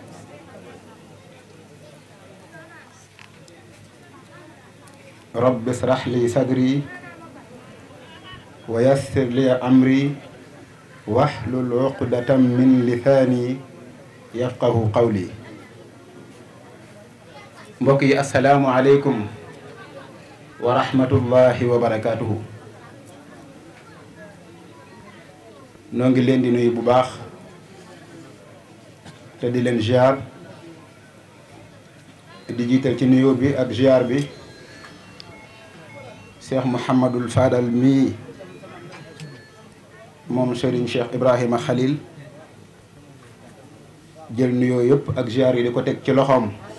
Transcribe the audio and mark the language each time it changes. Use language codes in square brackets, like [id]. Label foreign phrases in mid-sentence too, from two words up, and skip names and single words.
[ar] رب اشرح لي صدري ويسر لي أمري واحلل عقدة من لساني يفقه قولي [wo] mbokk yi [ar] السلام عليكم ورحمة الله وبركاته [wo] noo ngi leen di nuyu bu baax te di leen ziar di jiital ci nuyoo bi ak ziar bi Cheikh Mouhamadul Fadal mii moom Serigne Cheikh Ibrahima Khalil jël nuyoo yëpp ak ziar yi di ko teg ci loxoom